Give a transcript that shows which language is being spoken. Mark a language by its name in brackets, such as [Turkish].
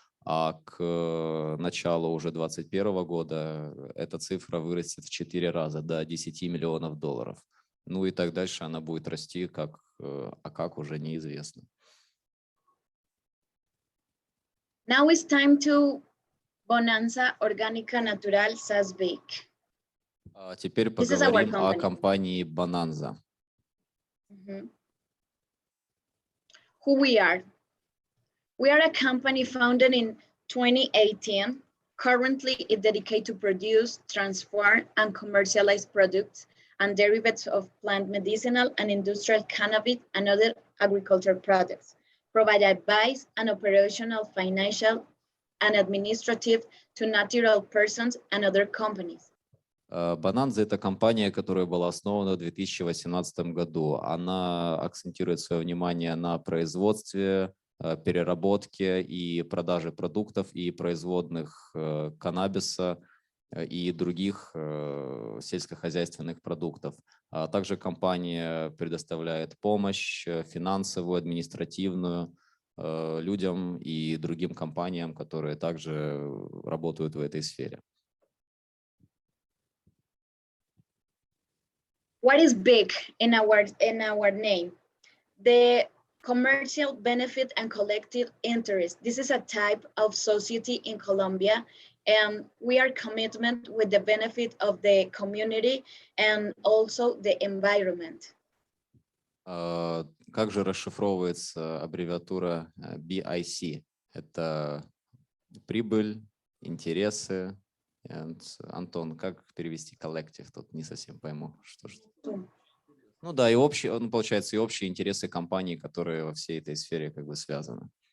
[Russian] А к началу уже 2021 года эта цифра вырастет в 4 раза, до $10 миллионов. Ну и так дальше она будет расти, как уже неизвестно. [English] Now it's time to Bonanza Natural SAS BIC. [Russian] Теперь поговорим о компании Bonanza. [English] Who we are? We are a company founded in 2018. Currently, it's dedicated to produce, transform, and commercialize products and derivatives of plant medicinal and industrial cannabis and other agricultural products, provide advice and operational, financial, and administrative to natural persons and other companies. [Russian] Bonanza – это компания, которая была основана в 2018 году. Она акцентирует свое внимание на производстве, переработке и продаже продуктов и производных каннабиса и других сельскохозяйственных продуктов. Также компания предоставляет помощь финансовую, административную людям и другим компаниям, которые также работают в этой сфере. [English] What is BIC in our name? The commercial benefit and collective interest. This is a type of society in Colombia, and we are commitment with the benefit of the community and also the environment. [Russian] Как же расшифровывается аббревиатура BIC? Это прибыль, интересы. Антон, как перевести коллектив? Тут не совсем пойму, что. Ну да, и общие, получается, и общие интересы компаний, которые во всей этой сфере как бы связаны.